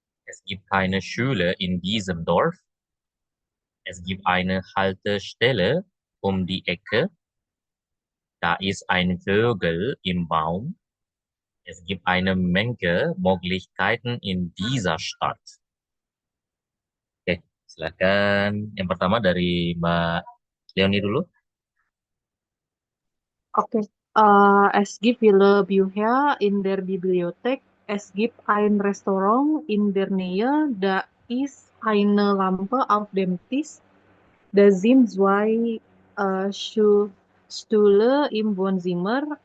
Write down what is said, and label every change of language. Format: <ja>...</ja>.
<de>Es gibt keine Schule in diesem Dorf. Es gibt eine Haltestelle um die Ecke. Da ist ein Vogel im Baum. Es gibt eine Menge Möglichkeiten in dieser Stadt.</de> <id>Oke, silakan. Yang pertama dari Mbak Leoni dulu. Okay.</id> <de>Es gibt viele Bücher in der Bibliothek. Es gibt ein Restaurant in der Nähe. Da ist eine Lampe auf dem Tisch. Da sind zwei Stühle im Wohnzimmer.</de>